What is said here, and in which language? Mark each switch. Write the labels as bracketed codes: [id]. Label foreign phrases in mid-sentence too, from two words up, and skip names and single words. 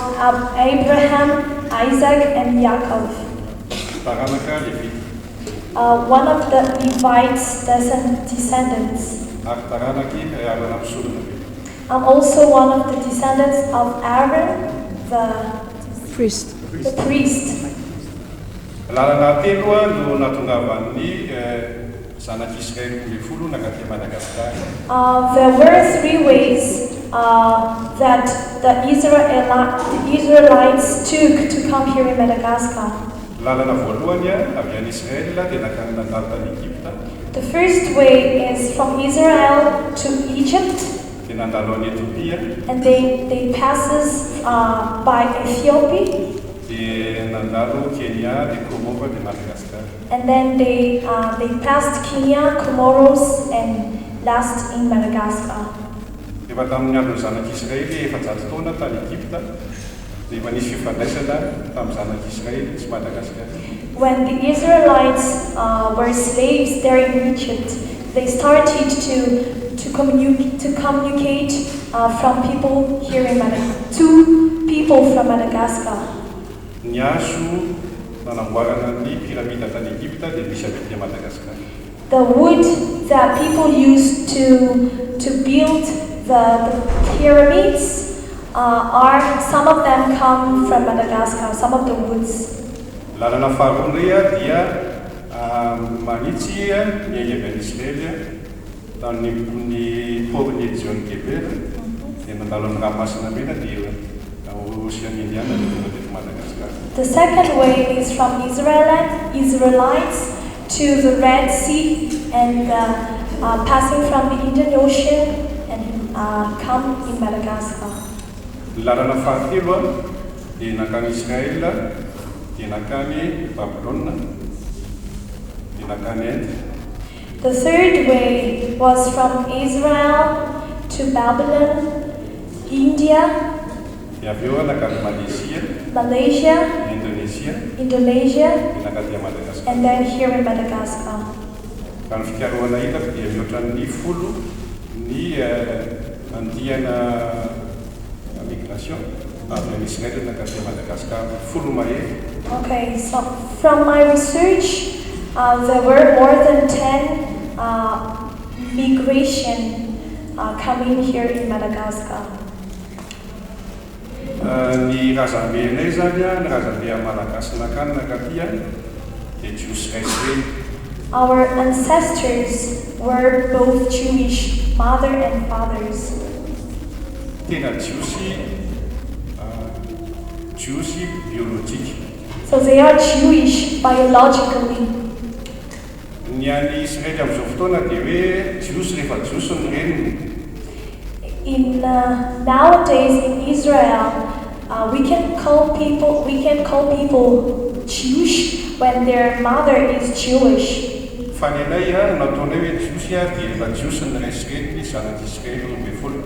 [en] Abraham, Isaac, and Yaakov. [mg] Taranaka Levita. [en] One of the Levites' descendants. [mg] Ary taranaky Arana misolona be. [en] I'm also one of the descendants of Aaron, the priest. [mg] Lalana telo no natongavan'ny zanak'Israely le folo nakaty Madagascar. [en] There were 3 ways that the Israelites took to come here in Madagascar. [mg] Lalana voalohany avy any Israel dia nakany nandalo tany Egypta. [en] The first way is from Israel to Egypt. [mg] Dia nandalo any Ethiopia. [en] And they passes by Ethiopia. [mg] Dia nandalo Kenya, dia Komoro, dia Madagascar. [en] And then they passed Kenya, Comoros, and last in Madagascar. [mg] Efa tamin'ny andro zanak'Israely efa-jato taona tany Egypta, dia efa nisy fifandraisana tamin'ny zanak'Israely sy Madagascar. [en] When the Israelites were slaves there in Egypt, they started to communicate from people here in Madagascar to people from Madagascar. [mg] Ny hazo nanamboarana ny piramida tany Egypta dia misy avy etỳ Madagascar. [en] The wood that people used to build the pyramids some of them come from Madagascar, some of the woods. [mg] Lalana faharoa indray dia manitsy ny avy any Israely tamin'ny porony John Geber dia nandalo ny ranomasina mena dia Ocean Indiana dia tonga teto Madagascar. [en] The second way is from Israelites to the Red Sea and passing from the Indian Ocean and come in Madagascar. [mg] Lalana fahatelo dia nakany Israel dia nakany Babylone dia nakany Inde. [en] The third way was from Israel to Babylon, India, [mg] dia avy eo nakany Malaysia, Indonesia, dia nakaty Madagascar. [en] and then here in Madagascar. [mg] Ka ny fikarohana hitako dia mihoatran'ny folo ny andihana migration avy any Israel nakaty Madagascar, folo mahery. [en] Okay, so from my research, there were more than 10 migration coming here in Madagascar. [mg] Ny razambenay zany ny razambe Malagasy nakany nakaty dia Jews Israel. [en] Our ancestors were both Jewish, mother and fathers. [mg] Tena Jews biologique. [en] So they are Jewish biologically. [mg] Ny any Israely amin'izao fotoana dia hoe Jews rehefa Jews ny reniny. [en] Nowadays in Israel, we can call people Jewish when their mother is Jewish. [mg] Fa ny anay nataonay hoe Jews dia efa Jews ny ray Israely zanak'Israely roa ambin'ny folo.